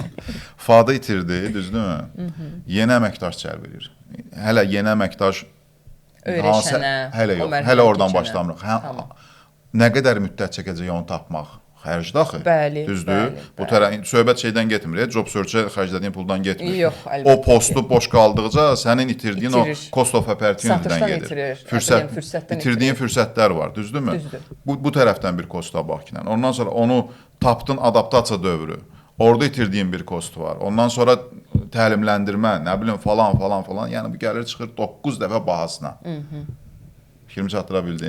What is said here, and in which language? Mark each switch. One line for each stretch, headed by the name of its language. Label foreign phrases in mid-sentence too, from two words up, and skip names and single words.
Azerbaijani: Fuadı itirdi, düzdürmü? Yeni əməkdaş cəlb edir. Hələ yeni əməkdaş öyrəşənə, hələ oradan başlamırıq. Nə qədər müddət çəkəcək onu tapmaq? Xərcdir axı. Bəli, düzdür? Bu söhbət şeydən getmir,
English: job search-ə
Azerbaijani: xərclədiyin puldan getmir. Yox, əlbəttə. O postu boş qaldıqca sənin itirdiyin o
English: cost of opportunity-dən
Azerbaijani: gedir. İtirdiyin fürsətlər var, düzdürmü? Düzdür. Bu tərəfdən bir kosta bax ki. Ondan sonra onu tapdın adaptasiya dövrü. Orada itirdiyin bir kost var. Ondan sonra təlimləndirmə, nə bilim falan. Yəni bu gəlir çıxır 9 dəfə bahasına. Fikrimi çatdıra bildim.